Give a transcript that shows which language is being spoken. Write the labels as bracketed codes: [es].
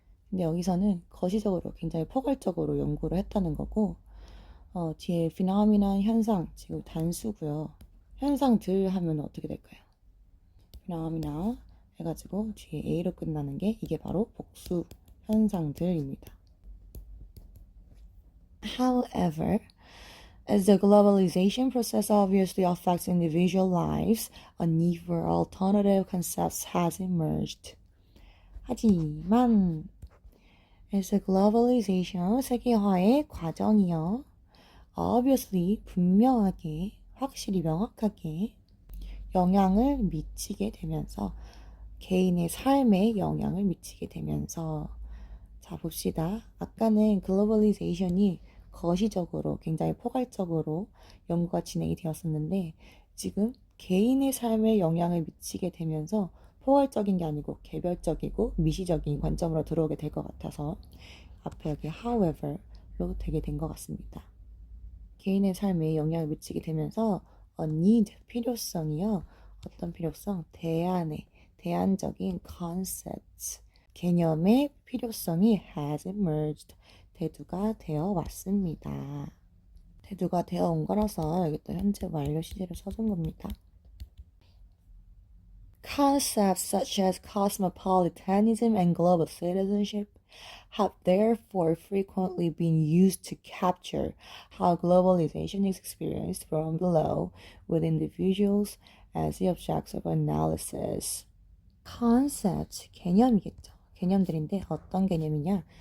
[ko] 근데 여기서는 거시적으로 굉장히 포괄적으로 연구를 했다는 거고, 뒤에 피노미나 현상, 지금 단수고요. 현상들 하면 어떻게 될까요? 피노미나 해가지고 뒤에 A로 끝나는 게 이게 바로 복수 현상들입니다. [en] However, as the globalization process obviously affects individual lives, a need for alternative concepts has emerged. [ko] 하지만 as the globalization, 세계화의 과정이요. [en] obviously, [ko] 분명하게, 확실히 명확하게 영향을 미치게 되면서 개인의 삶에 영향을 미치게 되면서 자 봅시다. 아까는 글로벌리제이션이 거시적으로 굉장히 포괄적으로 연구가 진행이 되었었는데 지금 개인의 삶에 영향을 미치게 되면서 포괄적인 게 아니고 개별적이고 미시적인 관점으로 들어오게 될 것 같아서 앞에 여기 however로 되게 된 것 같습니다. 개인의 삶에 영향을 미치게 되면서 [en] a need, [ko] 필요성이요. 어떤 필요성? 대안적인 [en] concepts, [ko] 개념의 필요성이 [en] has emerged, [ko] 대두가 되어 왔습니다. 대두가 되어 온 거라서 여기 또 현재 완료 시제를 써준 겁니다. [en] Concepts such as cosmopolitanism and global citizenship have therefore frequently been used to capture how globalization is experienced from below with individuals as the objects of analysis. [ko] Concepts, 개념이겠죠. 개념들인데 어떤 개념이냐?